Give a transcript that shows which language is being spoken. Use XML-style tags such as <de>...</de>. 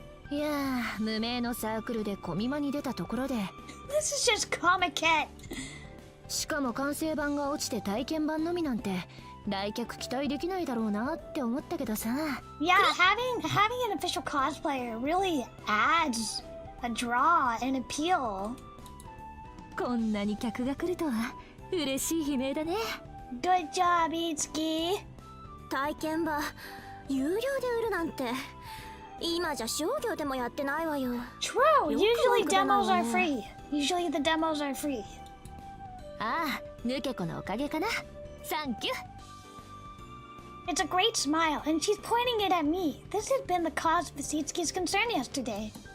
<ja>いやー無名のサークルでコミマに出たところで</ja> <en>This is just Comiket.</en> <ja>しかも完成版が落ちて体験版のみなんて来客期待できないだろうなって思ったけどさ</ja> <en>Yeah, having an official cosplayer really adds a draw and appeal.</en> <ja>こんなに客が来るとは嬉しい悲鳴だね</ja> <en>Good job, Itsuki.</en> <ja>体験版有料で売るなんて今じゃ商業でもやってないわよ。</ja> <en>True. Usually demos are free. Usually the demos are free.</en> <ja>ああ、ヌケコのおかげかな。サンキュー。</ja> <en>It's a great smile, and she's pointing it at me. This had been the cause of Vasitsuki's concern yesterday.</en>